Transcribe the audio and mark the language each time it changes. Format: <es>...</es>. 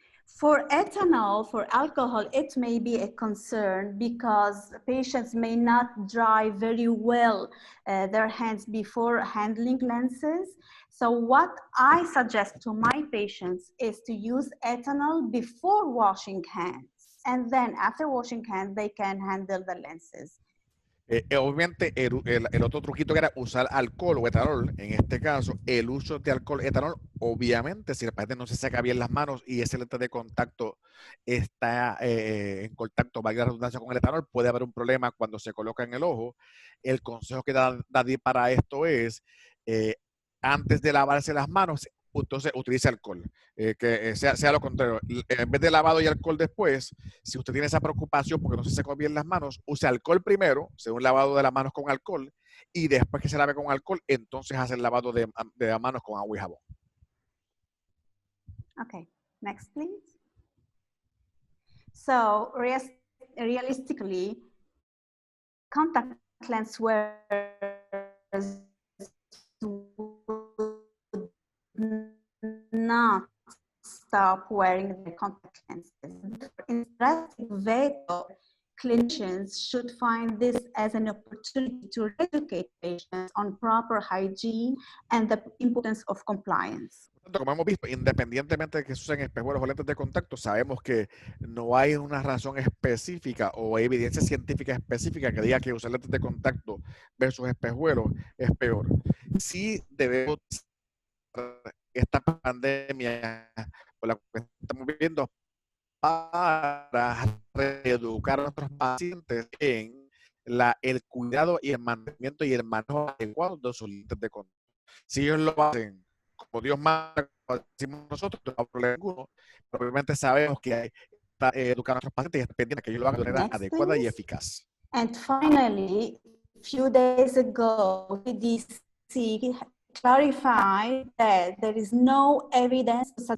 <en>For ethanol, for alcohol, it may be a concern because patients may not dry very well their hands before handling lenses. So what I suggest to my patients is to use ethanol before washing hands. And then after washing hands, they can handle the lenses.</en> <es>Obviamente el otro truquito que era usar alcohol o etanol, en este caso el uso de alcohol etanol, obviamente si el paciente no se seca bien las manos y ese lente de contacto está en contacto, valga la redundancia, con el etanol, puede haber un problema cuando se coloca en el ojo. El consejo que da para esto es antes de lavarse las manos, entonces utilice alcohol, que sea lo contrario. En vez de lavado y alcohol después, si usted tiene esa preocupación porque no se secó bien las manos, use alcohol primero, sea un lavado de las manos con alcohol, y después que se lave con alcohol, entonces hace el lavado de las manos con agua y jabón.</es> <en>Okay, next please. So realistically, contact lens wearers would not stop wearing the contact lenses. Interesting veto clinicians should find this as an opportunity to educate patients on proper hygiene and the importance of compliance.</en> <es>Como hemos visto, independientemente de que se usen espejuelos o lentes de contacto, sabemos que no hay una razón específica o evidencia científica específica que diga que usar lentes de contacto versus espejuelos es peor. Sí debemos esta pandemia por la que estamos viviendo para reeducar a nuestros pacientes en el cuidado y el mantenimiento y el manejo adecuado de sus lentes de contacto. Si ellos lo hacen como Dios manda, como decimos nosotros, no hay problema ninguno, pero obviamente sabemos que hay que educar a nuestros pacientes y es pendiente que ellos lo hagan de manera adecuada y eficaz.</es> <en>And finally, a few days ago, CDC clarified that there is no evidence</en>